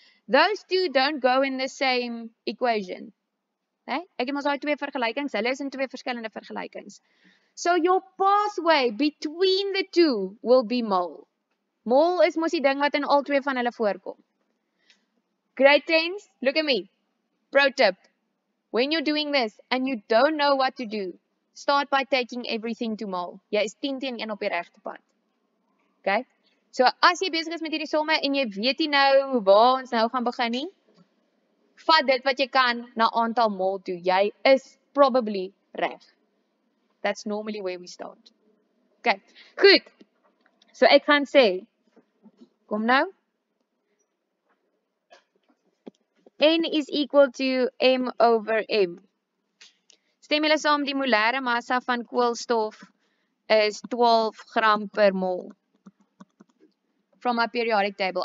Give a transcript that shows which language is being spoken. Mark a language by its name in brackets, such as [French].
[English] Those two don't go in the same equation. [Afrikaans] Né? Ek het mos daai twee vergelykings, hulle is in twee verskillende vergelykings. [English] So your pathway between the two will be mole. [Afrikaans] Mole is mos die ding wat in al twee van hulle voorkom. [English] Grade 10s, look at me. Pro tip. When you're doing this and you don't know what to do, start by taking everything to mole. [Afrikaans] Jy is 10 teen 1 op die regte pad. Okay? So as jy besig is met hierdie somme en jy weet nie nou waar ons nou gaan begin nie, vat dit wat jy kan na aantal mol toe. Jy is probably reg. [English] That's normally where we start. [Afrikaans] Okay, goed. So ek gaan sê, kom nou. [English] N is equal to M over M. [Afrikaans] Stem julle saam die molêre massa van koolstof is 12 gram per mol [English] from my periodic table.